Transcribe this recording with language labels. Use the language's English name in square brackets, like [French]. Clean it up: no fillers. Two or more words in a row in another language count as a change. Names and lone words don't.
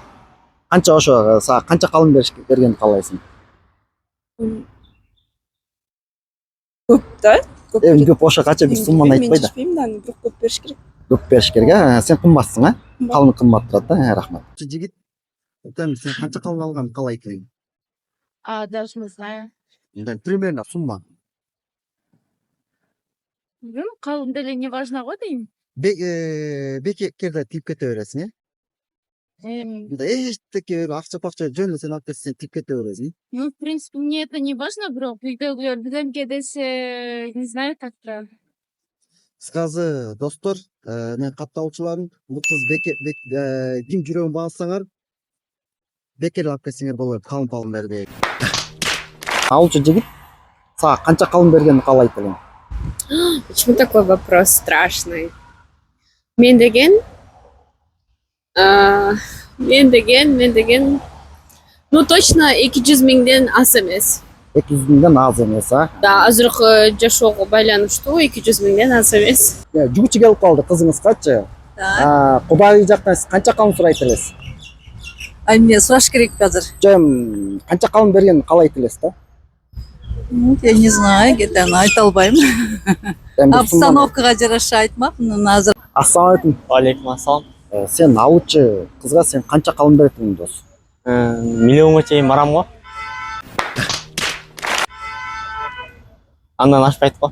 [Kyrgyz] Канча ошо сага канча калым бергенди каалайсың? Көп да. Эми көп ошо канча бир сумманы айтпай да. Мен билбейм, бирок көп бериш керек. Көп бериш керек, сен кымбатсың, Калың кымбат турат да, рахмат. Жигит, сен канча калым алганды каалайт элең? [Russian] Даже не знаю. Примерно сумма. [Kyrgyz] Калым деле [Russian] не важно [Kyrgyz] го дейм. Бекерде тип кете бересиң, эчтеке акча жөн эле сен алып кетсең тип кете бересиң. [Russian] Ну, в принципе, мне это не важно, [Kyrgyz] бирок үйдөгүлөр биземге десе, [Russian] не знаю, как то. [Kyrgyz] Кысказы достор, мен катталуучуларым, бул кыз ким жүрөгүн багсаңар, бекер алып кетсеңер болот, калым бербей. Ауылчы жигит сага канча калым бергенди каалайт элең? [Russian] Почему такой вопрос страшный? [Kyrgyz] Мен деген, [Russian] ну точно [Kyrgyz] 200 миңден аз эмес. 200 миңден аз эмес, Да, азыркы жашоого байланыштуу 200 миңден аз эмес. Жугучу келип калды кызыңызгачы. Кудайы жактан сиз канча калым сурайт элесиз? Эмне сураш керек азыр? Жөн канча калым бергенди каалайт элесиз да? [Russian] Я не знаю, где-то [Kyrgyz] айта албайм. Обстановкага жараша айтмакмын азыр. [Arabic] السلام عليكم. عليكم السلام. [Kyrgyz] Сен ауылчы кызга сен канча калым берет элең дос? Миллионго чейин барам го. Андан ашпайт го.